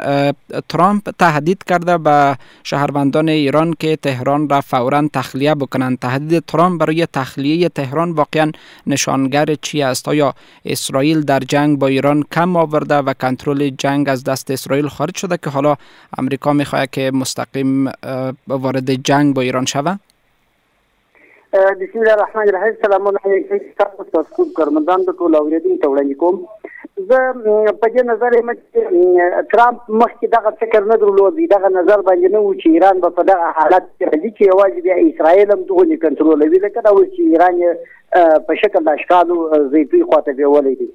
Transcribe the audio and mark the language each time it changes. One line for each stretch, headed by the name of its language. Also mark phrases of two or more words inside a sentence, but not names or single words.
Persian: ترامپ تهدید کرده به شهروندان ایران که تهران را فوراً تخلیه بکنند. تهدید ترامپ برای تخلیه تهران واقعا نشانگر چی است؟ آیا اسرائیل در جنگ با ایران کم آورده و کنترل جنگ از دست اسرائیل خارج شده که حالا امریکا میخواد که مستقیم وارد جنگ با ایران شود؟
Arabic: بسم الله الرحمن الرحیم. سلام علیکم
Pashto: تاسو کارمندان د ټول اوریدونکو ته وړاندې کوم. زه په دې نظر یم چې ترامپ مخکې دغه فکر نه درلود، دغه نظر باندې نه و چې ایران به په دغه حالت کې راځي چې یوازې بیا اسرائیل هم دغه کنټرولوي، ځکه دا و چې ایران په شکل د اشکالو زیاتوي خواته بیولی دی.